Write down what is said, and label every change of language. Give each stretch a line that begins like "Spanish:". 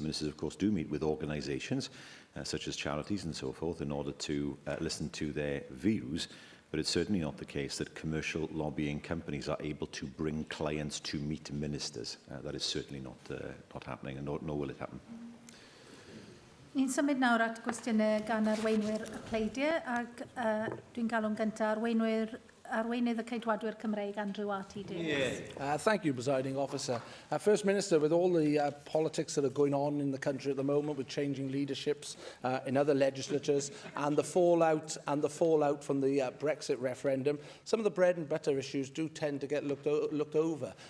English: Ministers, of course, do meet with organisations, such as charities and so forth, in order to listen to their views. But it's certainly not the case that commercial lobbying companies are able to bring clients to meet ministers. That is certainly not happening, and nor will it happen.
Welsh: Ni'n symud nawr at gwestiynau gan arweinwyr y pleidiau, ac dwi'n galw'n gyntaf arweinydd y Ceidwadwyr Cymreig, Andrew R.T. Davies.
English: Thank you, Presiding Officer. First Minister, with all the politics that are going on in the country at the moment, with changing leaderships in other legislatures, and the fallout from the Brexit referendum, some of the bread and butter issues do tend to get looked over.